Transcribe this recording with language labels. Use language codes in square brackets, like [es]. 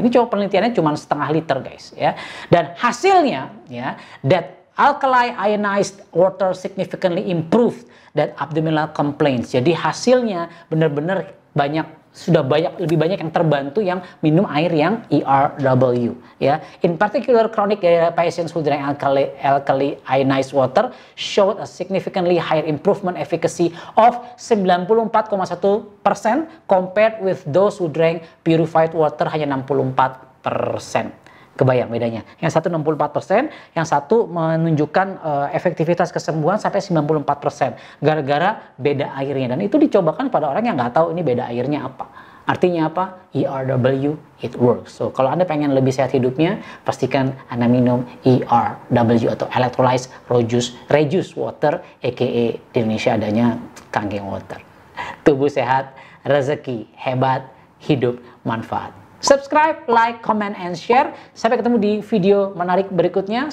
[id] Ini coba penelitiannya cuma setengah liter guys ya, dan hasilnya ya, [en] that alkali ionized water significantly improved that abdominal complaints. [id] Jadi hasilnya benar-benar lebih banyak yang terbantu yang minum air yang ERW ya. [en] In particular, chronic patients who drank alkali ionized water showed a significantly higher improvement efficacy of 94,1% compared with those who drank purified water [id] hanya 64%. Kebayang bedanya? Yang satu 64%, yang satu menunjukkan efektivitas kesembuhan sampai 94%. Gara-gara beda airnya. Dan itu dicobakan pada orang yang nggak tahu ini beda airnya apa. Artinya apa? ERW, [en] it works. [id] So, kalau Anda pengen lebih sehat hidupnya, pastikan Anda minum ERW atau electrolyzed reduced water, aka di Indonesia adanya Kangen water. Tubuh sehat, rezeki hebat, hidup manfaat. [en] Subscribe, like, comment, and share. [id] Sampai ketemu di video menarik berikutnya.